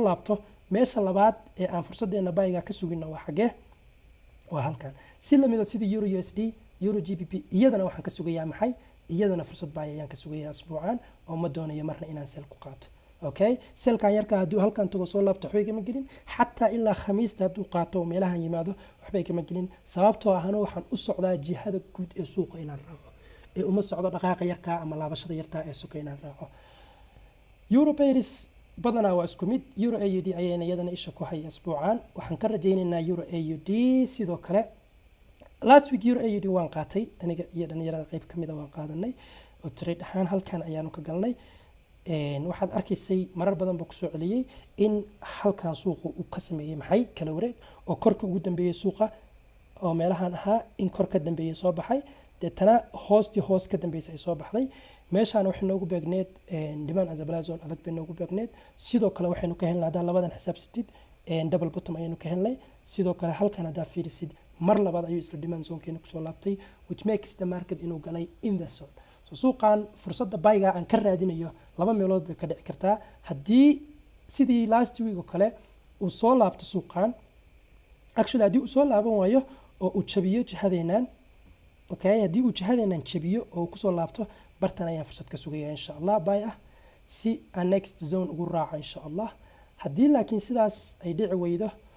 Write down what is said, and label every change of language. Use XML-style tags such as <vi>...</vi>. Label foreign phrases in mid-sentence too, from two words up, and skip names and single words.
<so>laabto meesha labaad ee aan fursaddeena bayga ka sugino waa xagee waa halkan si lamida sida euro USD euro GBP iyadana waxaan ka sugayaa maxay iyadana fursad baa ayaan ka sugayaa asbuucan oo ma doonayo marna inaan sel ku qaato okay selkan yarka hadduu halkan tago soo laabto waxbay kama gelin xataa ilaa khamiista hadduu qaato meelahan yimaado waxbay kama gelin sababtoo ahna waxaan u socdaa jihada guud ee suuqa inaan raaco ee uma socdo dhaqaaqa yarka ama laabashada yarta ee suuqa inaan raaco euro paris badanaa waa isku mid euro AUD ayayna iyadana isha ku haya asbuucan waxaan ka rajaynaynaa euro AUD sidoo kale</so> <en>last week</en> <so>euro AUD waan qaatay aniga iyo dhalinyarada qayb ka mid ah waan qaadanay oo trade ahaan halkan ayaanu ka galnay waxaad arkaysay marar badan baa kusoo celiyey in halkan suuqa uu ka sameeyey maxay kala wareeg oo korka ugu dambeeyey suuqa oo meelahan ahaa in kor ka dambeeyey soo baxay deetana hoostii hoos ka dambeysay ay soo baxday meeshaan waxay noogu beegneed</so> <en>demand and supply zone</en> <so>adag bay noogu beegneed sidoo kale waxaynu ka helnay haddaa labadan xisaabsatid</so> <en>double bottom</en> <so>ayaynu ka helnay sidoo kale halkan haddaa fiirisid mar labaad ayuu isla</so> <en>demand zone-</en> <so>keena kusoo laabtay</so> <en>which makes the market</en> <so>inuu galay</so> <en>in the zone</en> <so>so suuqan fursadda bayga aan ka raadinayo laba meelood bay ka dhici kartaa haddii sidii</so> <en>last week</en> <so>oo kale uu soo laabto suuqan actually haddii uu soo laaban waayo oo uu jabiyo jihadeenan okay haddii uu jihadeenan jabiyo oo kusoo laabto bartan ayaan fursad ka sugaya</so> <ar>insha allah</ar> <so>bay ah si aan</so> <en>next zone</en> <so>ugu raaco</so> <ar>insha allah</ar> <so>haddii laakiin sidaas ay dhici weydo</so>